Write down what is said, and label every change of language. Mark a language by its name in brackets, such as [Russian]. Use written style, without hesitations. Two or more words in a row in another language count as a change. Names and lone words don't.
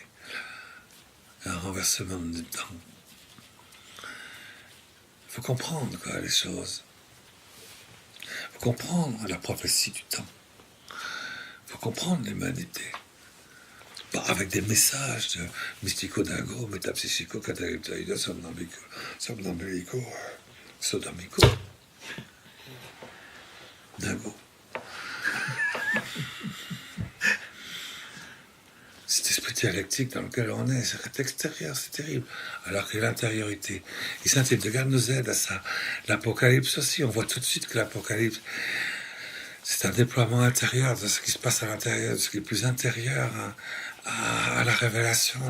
[French] Un renversement du temps. Il faut comprendre, quoi, les choses. Il faut comprendre la prophétie du temps. Il faut comprendre l'humanité. Pas avec des messages de mystico-dingo, métapsychico, cataleptaïdo, somnambulico, sodomico. Dingo. Cet esprit dialectique dans lequel on est, c'est extérieur, c'est terrible. Alors que l'intériorité, et Saint Hildegarde nous aide à ça. L'Apocalypse aussi, on voit tout de suite que l'Apocalypse, c'est un déploiement intérieur de ce qui se passe à l'intérieur, de ce qui est plus intérieur à la révélation.